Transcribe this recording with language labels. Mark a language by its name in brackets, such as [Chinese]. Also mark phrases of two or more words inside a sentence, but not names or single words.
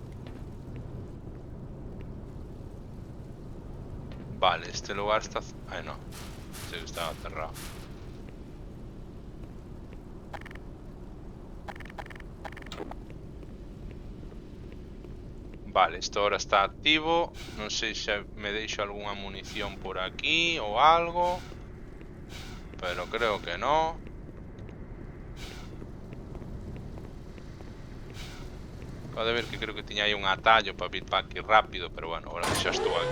[Spanish] Vale, este lugar está... Ay, no. Sí, estaba cerrado. Vale, esto ahora está activo. [Galician] Non sei se me deixo algunha munición por aquí ou algo. [Spanish] Pero creo que no. [Galician] Acabo de ver que creo que tiña aí un atallo para vir para aquí rápido, pero bueno, ahora xa estou aquí.